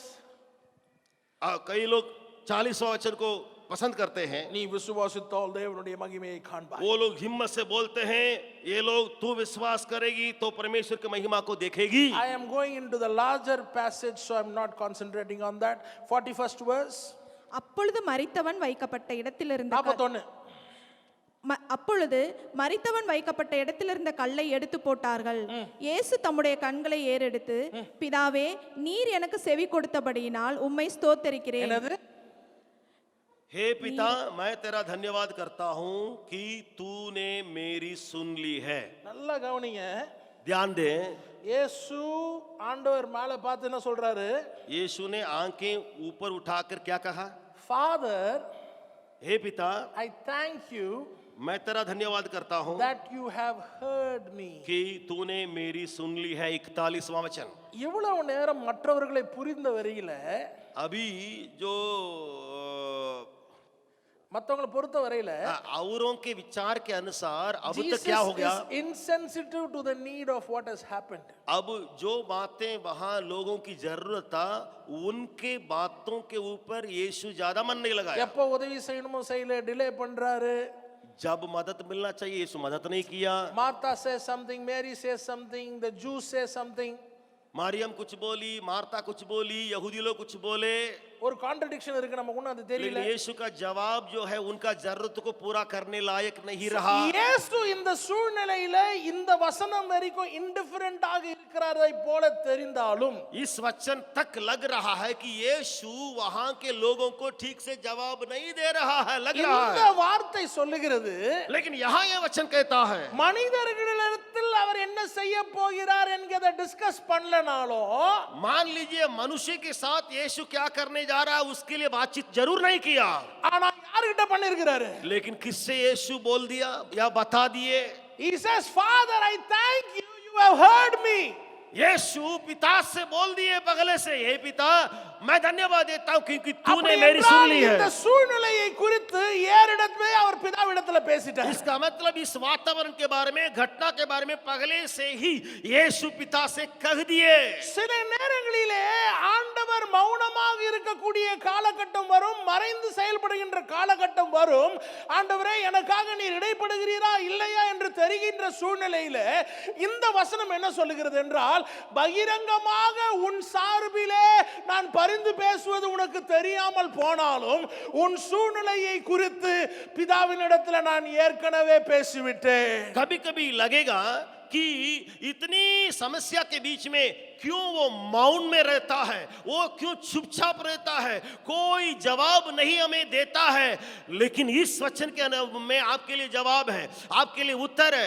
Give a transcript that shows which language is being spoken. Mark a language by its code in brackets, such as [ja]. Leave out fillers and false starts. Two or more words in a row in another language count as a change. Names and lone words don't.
[hi] कई लोग 40वां वचन को पसंद करते हैं। [ta] நீ விசுவாசித்தால் தேவனுடைய மகிமையை காண்பாய். [hi] वो लोग हिम्मत से बोलते हैं, ये लोग तू विश्वास करेगी तो परमेश्वर की महिमा को देखेगी। [en] I am going into the larger passage, so I am not concentrating on that. 41st verse. [ta] அப்பொழுது மரித்தவன் வைக்கப்பட்ட இடத்திலிருந்த 41. அப்பொழுது மரித்தவன் வைக்கப்பட்ட இடத்திலிருந்த கல்லை எடுத்து போட்டார்கள். இயேசு தம்முடைய கண்களை ஏறெடுத்து, பிதாவே, நீர் எனக்கு செவி கொடுத்தபடியினால் உம்மை ஸ்தோத்தரிக்கிறேன். என்னது? [hi] हे पिता, मैं तेरा धन्यवाद करता हूं कि तूने मेरी सुन ली है. [ta] நல்லா கவனிங்க. [hi] ध्यान दे. [ta] இயேசு ஆண்டவர் மேல பார்த்து என்ன சொல்றாரு? [hi] यीशु ने आंखें ऊपर उठाकर क्या कहा? [en] ஃபாதர், [hi] हे पिता, [en] I thank you [hi] मैं तेरा धन्यवाद करता हूं [en] that you have heard me. [hi] कि तूने मेरी सुन ली है. 41वां वचन. [ta] இவ்வளவு நேரம் மற்றவர்களை புரிந்த வரையில, [hi] अभी जो [ta] மற்றவங்களை பொறுத்த வரையில [hi] औरों के विचार के अनुसार अब तक [en] Jesus [hi] क्या हो गया? [en] is insensitive to the need of what has happened. [hi] अब जो बातें वहां लोगों की जरूरत था, उनके बातों के ऊपर यीशु ज्यादा मन नहीं लगाया. [ta] எப்போ உதவி செய்யணுமோ செய்யல, டிலே பண்றாரு. [hi] जब मदद मिलना चाहिए यीशु मदद नहीं किया. [en] Martha says something, Mary says something, the Jews say something. [hi] मरियम कुछ बोली, मार्ता कुछ बोली, यहूदी लोग कुछ बोले. [ta] ஒரு கான்ட்ரடிக்ஷன் இருக்கு, நமக்கு ஒண்ணும் அது தெரியல. [hi] लेकिन यीशु का जवाब जो है उनका जरूरत को पूरा करने लायक नहीं रहा. [ta] இயேசு இந்த சூழ்நிலையில இந்த வசனம் வரைக்கும் இன்டிஃபரண்டாக இருக்கிறதை போல தெரிந்தாலும், [hi] इस वचन तक लग रहा है कि यीशु वहां के लोगों को ठीक से जवाब नहीं दे रहा है, लग रहा [ta] இந்த [hi] है. [ta] வார்த்தை சொல்லுகிறது, [hi] लेकिन यहाँ ये वचन कहता है, [ta] மனிதர்களிடத்தில் அவர் என்ன செய்ய போகிறார் என்கிறதை டிஸ்கஸ் பண்ணலனாலும், [hi] मान लीजिए मनुष्य के साथ यीशु क्या करने जा रहा है उसके लिए बातचीत जरूर नहीं किया, [ta] ஆனா யார்கிட்ட பண்ணிருக்கிறாரு? [hi] लेकिन किससे यीशु बोल दिया या बता दिए? [en] He says, Father, I thank you, you have heard me. [hi] यीशु पिता से बोल दिए बगले से, हे पिता, मैं धन्यवाद देता हूं क्योंकि तूने [ta] அப்படி [hi] मेरी सुन [ta] என்றால் [hi] ली [ta] இந்த [hi] है. [ta] சூழ்நிலையை குறித்து ஏறிடத்திலே அவர் பிதாவிடத்துல பேசிட்டார். [hi] इसका मतलब इस वातावरण के बारे में, घटना के बारे में पहले से ही यीशु पिता से कह दिए. [ta] சில நேரங்களிலே ஆண்டவர் மௌனமாக இருக்கக்கூடிய காலகட்டம் வரும், மறைந்து செயல்படுகின்ற காலகட்டம் வரும். ஆண்டவரே, எனக்காக நீர் இடைப்படுகிறீரா இல்லையா என்று தெரிகின்ற சூழ்நிலையில இந்த வசனம் என்ன சொல்லுகிறது என்றால், பகிரங்கமாக உன் சார்பிலே நான் பரிந்து பேசுவது உனக்கு தெரியாமல் போனாலும் உன் சூழ்நிலையை குறித்து பிதாவினிடத்தில் நான் ஏற்கனவே பேசிவிட்டேன். [hi] कभी कभी लगेगा कि इतनी समस्या के बीच में क्यों वो मौन में रहता है, वो क्यों चुपचाप रहता है, कोई जवाब नहीं हमें देता है. लेकिन इस वचन के में आपके लिए जवाब है, आपके लिए उत्तर है.